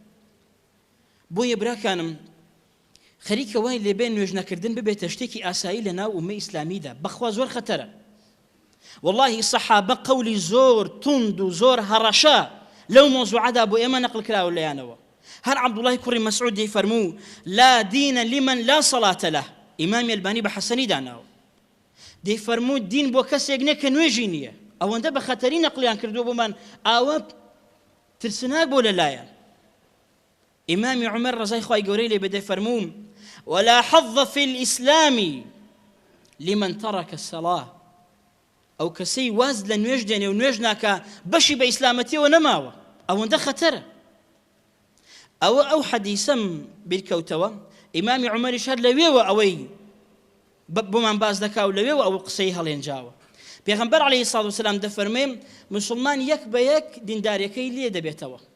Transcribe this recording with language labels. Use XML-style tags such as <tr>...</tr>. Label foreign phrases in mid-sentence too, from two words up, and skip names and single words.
<ckb>بۆیە براکانم خەریکە وای لێبێن نوێژ نەکردن ببێتە شتێکی ئاسایی لە ناو ئومەی ئیسلامیدا بەخوا زۆر خەتەرە والله سەحابە قەولی زۆر توند و زۆر هەڕەشە لەو مۆزوعەدا بۆ ئێمە نەقل کراوە لەیانەوە هەر عەبدوڵڵای کوڕی مەسعود دەیفەرموو</ckb> <ar>لا دینە لمن لا سەڵاتە</ar> <ckb>لە ئیمامی ئەلبانی بە حەسەنی داناوە دەیفەرموو دین بۆ کەسێک نییە کە نوێژی نییە ئەوەندە بە خەتەری نەقلیان کردووە بۆمان ئاوە ترسناک بۆ لەلایەن ئیمامی عومەر ڕەزای خوای گەورەی لێ بێ دەیفەرموو</ckb> <ar>ولا حظ في الإسلام لمن ترك الصلاة</ar> <ckb>ئەو کەسەی واز لە نوێژ دێنێ و نوێژ ناکە بەشی بە ئیسلامەتیەوە نەماوە ئەوەندە خەتەرە ئەوە ئەو حەدیسەم بیرکەوتەوە ئیمامی عومەریش هەر لەوێوە ئەوەی بۆمان باز دەکا و لەوێوە ئەو قسەی هەڵێنجاوە پێغەمبەر</ckb> <ar>عەلەیهی سەڵات وسەلام</ar> <ckb>دەفەرمێ مسلمان یەک بە یەک دینداریەکەی لێ دەبێتەوە</ckb>